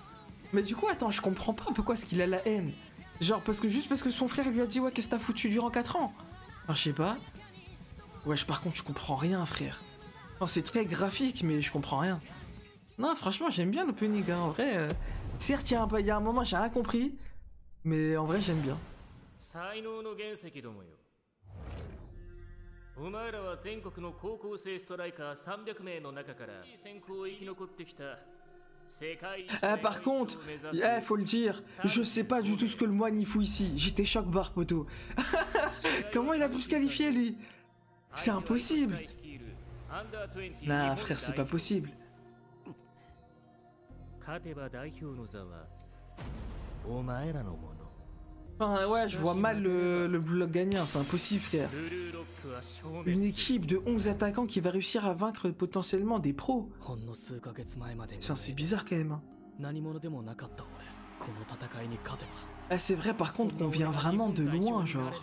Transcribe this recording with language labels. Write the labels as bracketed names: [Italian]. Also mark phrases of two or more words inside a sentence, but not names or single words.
[French] Mais du coup, attends, je comprends pas pourquoi est-ce qu'il a la haine. Genre, juste parce que son frère lui a dit, ouais, qu'est-ce que t'as foutu durant 4 ans? Enfin, je sais pas. Wesh, par contre, je comprends rien, frère. Enfin, c'est très graphique, mais je comprends rien. Non, franchement, j'aime bien l'opening, hein. En vrai, certes, il y a un moment, j'ai rien compris, mais en vrai, j'aime bien. [Japanese] お前らは全国の高校生ストライカー300名の中から選考を生き残ってきた世界一 [French] Par contre, faut le dire, je sais pas du tout ce que le moine y fout ici. J'étais choc barre, poteau. Comment il a pu se qualifier, lui? C'est impossible. Nah, frère, c'est pas possible. [Japanese] 勝てば代表の座はお前らのもの [French] Enfin, ouais, je vois mal le bloc gagnant, c'est impossible, frère. Une équipe de 11 attaquants qui va réussir à vaincre potentiellement des pros. Ça, c'est bizarre quand même. Hein. Ah, c'est vrai par contre qu'on vient vraiment de loin, genre.